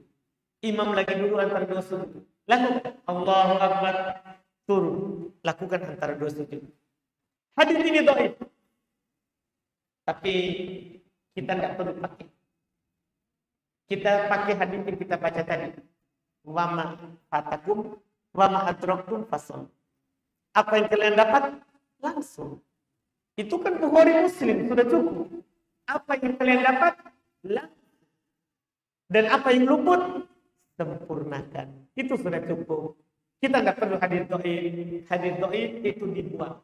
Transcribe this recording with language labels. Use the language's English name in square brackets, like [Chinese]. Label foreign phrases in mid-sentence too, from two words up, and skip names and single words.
[Indonesian] Imam lagi duduk antara dua sujud, lakukan [Arabic] الله أكبر, [Indonesian] turun, lakukan antara dua sujud. Hadis ini dhaif, tapi kita tidak perlu pakai. Kita pakai hadis yang kita baca tadi, [Arabic] وما فاتكم وما أدركتم فصل. [Indonesian] Apa yang kalian dapat langsung. Itu kan Bukhari Muslim sudah cukup. Apa yang kalian dapat langsung. Dan apa yang luput sempurnakan. Itu sudah cukup. Kita nggak perlu hadis dhaif. Hadis dhaif itu dibuang.